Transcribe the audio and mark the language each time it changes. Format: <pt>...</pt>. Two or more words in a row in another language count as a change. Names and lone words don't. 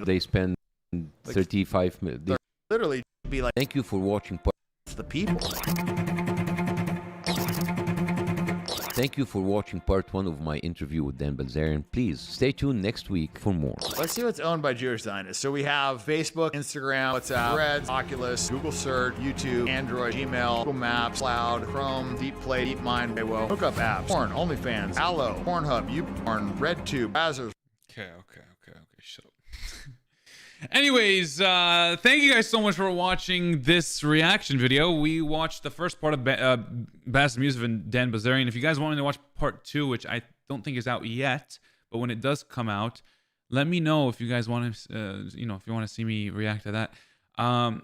<en>They spend 35 million. Literally be like, thank you for watching. It's the people. Thank you for watching part 1 of my interview with Dan Bilzerian. Please stay tuned next week for more. Let's see what's owned by Jewish Zionists. So we have Facebook, Instagram, WhatsApp, Threads, Oculus, Google Search, YouTube, Android, Gmail, Google Maps, Cloud, Chrome, DeepPlay, DeepMind, Waywo, Hookup Apps, Porn, OnlyFans, Allo, Pornhub, YouPorn, RedTube, Brazzers. Okay, shut up. Anyways, thank you guys so much for watching this reaction video. We watched the first part of Bassem Youssef and Dan Bilzerian. If you guys wanted to watch part 2, which I don't think is out yet, but when it does come out, let me know if you guys want to, you know, if you want to see me react to that.</en>